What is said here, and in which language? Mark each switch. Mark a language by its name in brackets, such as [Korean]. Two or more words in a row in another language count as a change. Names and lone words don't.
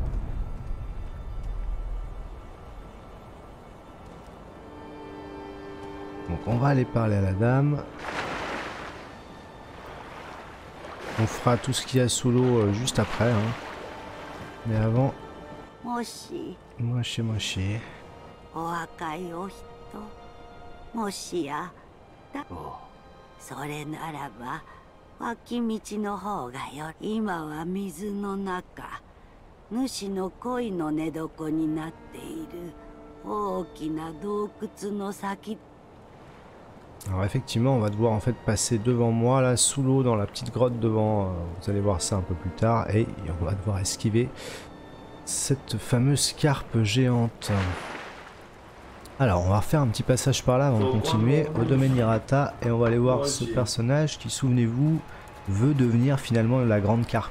[French] Donc on va aller parler à la dame. On fera tout ce qu'il y a sous l'eau juste après. Hein. Mais avant... [Japanese] Moshi. それならば脇道の方がよ今は水の中主の恋の寝床になっている大きな洞窟の先。 [French] Alors effectivement on va devoir en fait passer devant moi là sous l'eau dans la petite grotte devant, vous allez voir ça un peu plus tard, et on va devoir esquiver cette fameuse carpe géante. Alors on va refaire un petit passage par là avant de continuer au domaine Hirata, et on va aller voir ce personnage qui, souvenez-vous, veut devenir finalement la grande carpe.